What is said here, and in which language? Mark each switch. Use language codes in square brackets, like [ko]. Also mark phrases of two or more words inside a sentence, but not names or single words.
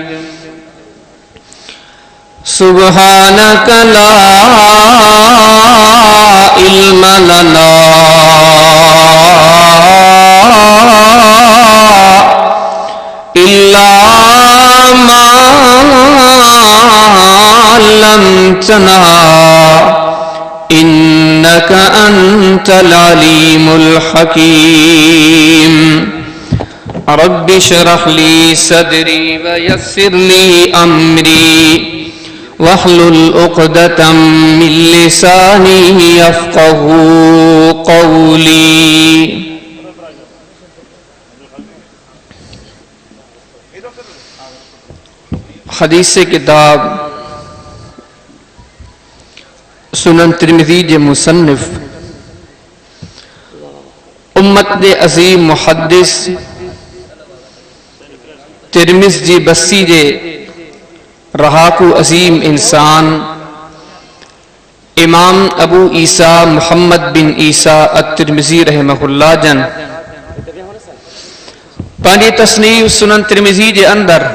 [ar] سبحانك لا علم لنا إلا ما علمتنا إنك أنت العليم الحكيم. رب اشرح لي صدري ويسر لي أمري واحلل عقدة من لساني يفقهوا قولي. [sd] हदीस किताब सुनन तिरमिज़ी जे मुसन्निफ उम्मत दे अज़ीम मुहद्दिस तिरमिज़ जी बस्सी जे रहाकू अज़ीम इंसान इमाम अबू ईसा मुहम्मद बिन ईसा अत-तिरमिज़ी रहमहुल्लाह जन पंहिंजी तस्नीफ़ सुनन तिरमिज़ी जे अंदर